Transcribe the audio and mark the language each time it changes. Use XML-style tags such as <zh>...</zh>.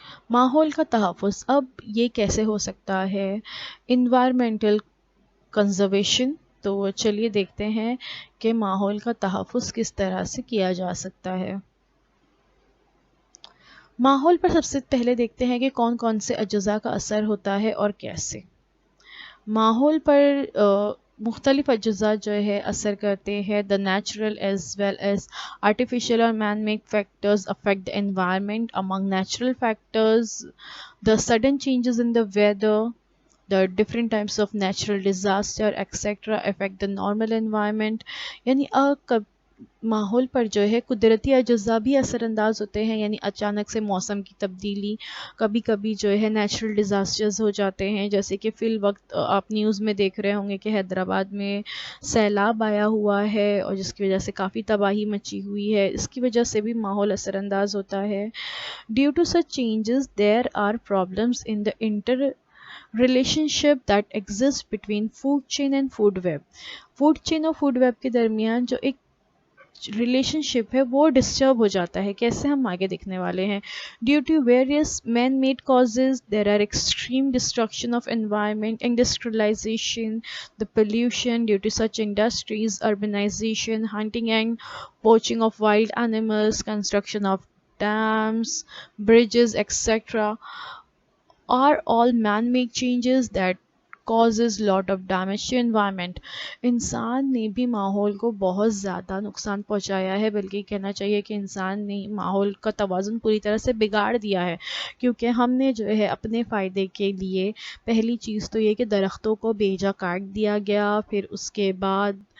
<ur>ماحول کا تحفظ اب یہ کیسے ہو سکتا ہے؟ انوائرمنٹل کنزرویشن، تو چلیے دیکھتے ہیں کہ ماحول کا تحفظ کس طرح سے کیا جا سکتا ہے۔ ماحول پر سب سے پہلے دیکھتے ہیں کہ کون کون سے اجزاء کا اثر ہوتا ہے اور کیسے۔ ماحول پر مختلف اجزاء جو ہے اثر کرتے ہیں۔</ur> <en>The natural as well as artificial or man-made factors affect the environment. Among natural factors, the sudden changes in the weather, the different types of natural disaster, etc. affect the normal environment.</en> <ur>یعنی ماحول پر جو ہے قدرتی اجزاء بھی اثر انداز ہوتے ہیں، یعنی اچانک سے موسم کی تبدیلی، کبھی کبھی جو ہے نیچرل ڈیزاسٹرز ہو جاتے ہیں، جیسے کہ فی الوقت آپ نیوز میں دیکھ رہے ہوں گے کہ حیدرآباد میں سیلاب آیا ہوا ہے، اور جس کی وجہ سے کافی تباہی مچی ہوئی ہے، اس کی وجہ سے بھی ماحول اثر انداز ہوتا ہے۔</ur> <en>Due to such changes there are problems in the inter relationship that exists between food chain and food web.</en> <ur>Food chain اور فوڈ ویب کے درمیان جو ایک ریلیشن شپ ہے وہ ڈسٹرب ہو جاتا ہے، کیسے ہم آگے دیکھنے والے ہیں۔</ur> <en>Due to various man made causes there are extreme destruction of environment, industrialization, the pollution due to such industries, urbanization, hunting and poaching of wild animals, construction of dams, bridges, etc. are all man-made changes that causes lot of damage to environment.</en> <ur>انسان نے بھی ماحول کو بہت زیادہ نقصان پہنچایا ہے، بلکہ کہنا چاہیے کہ انسان نے ماحول کا توازن پوری طرح سے بگاڑ دیا ہے، کیونکہ ہم نے جو ہے اپنے فائدے کے لیے پہلی چیز تو یہ کہ درختوں کو بے جا کاٹ دیا گیا، پھر اس کے بعد</ur>